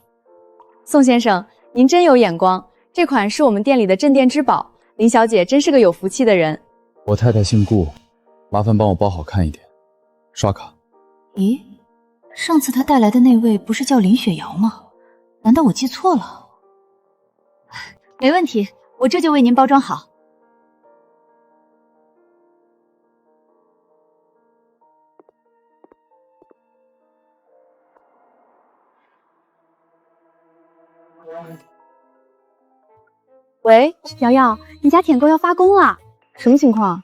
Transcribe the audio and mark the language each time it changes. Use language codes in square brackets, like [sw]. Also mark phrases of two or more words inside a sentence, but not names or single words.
[zh] 宋先生，您真有眼光，這款是我們店裡的鎮店之寶。林小姐真是個有福氣的人。我太太姓顧，麻煩幫我包好看一點。刷卡。咦，上次他帶來的那位不是叫林雪瑤嗎？難道我記錯了？沒問題，我這就為您包裝好。喂，瑶瑶，你家舔狗要發工了，什麼情況？